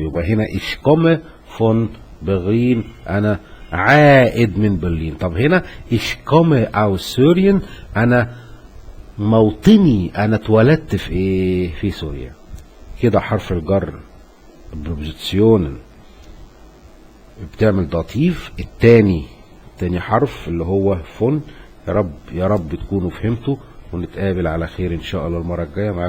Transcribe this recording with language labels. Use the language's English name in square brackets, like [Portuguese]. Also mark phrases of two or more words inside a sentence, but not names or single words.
[Arabic] يبقى هنا [German] ich komme von Berlin، [Arabic] أنا عائد من برلين. طب هنا [German] ich komme aus Syrien، [Arabic] أنا موطني، أنا اتولدت في إيه؟ في سوريا. كده حرف الجر بروبوزيسيون بتعمل داتيف. التاني حرف اللي هو فون. يا رب تكونوا فهمتوا، ونتقابل على خير ان شاء الله المرة الجاية.